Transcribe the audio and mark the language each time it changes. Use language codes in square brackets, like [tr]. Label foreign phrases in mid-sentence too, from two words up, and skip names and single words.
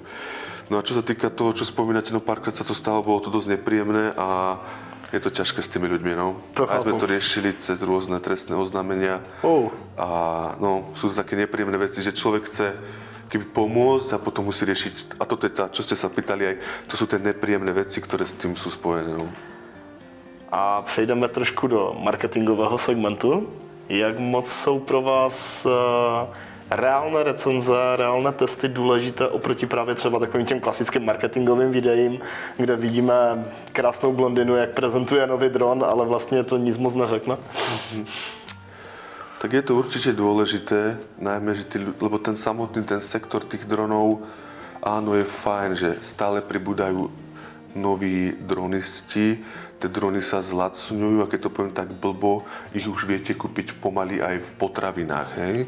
[sk] No a čo sa týka toho, čo spomínate, no párkrát sa to stalo, bolo to dosť nepríjemné a je to ťažké s tými ľuďmi, no. Aj sme to riešili cez rôzne trestné oznámenia. A no, sú to také nepríjemné veci, že človek chce keby pomôcť a potom musí riešiť, a toto je tá, čo ste sa pýtali aj, to sú tie nepríjemné veci, ktoré s tým sú spojené, no. [cs] A přejdeme trošku do marketingového segmentu. Jak moc jsou pro vás reálné recenze, reálné testy důležité oproti právě třeba takovým těm klasickým marketingovým videím, kde vidíme krásnou blondinu, jak prezentuje nový dron, ale vlastně to nic moc neřekne? [sk] Tak je to určite dôležité, najmä, že lebo ten samotný ten sektor tých dronov, áno, je fajn, že stále pribúdajú noví dronisti, tie drony sa zlacňujú a keď to poviem tak blbo, ich už viete kúpiť pomaly aj v potravinách, hej?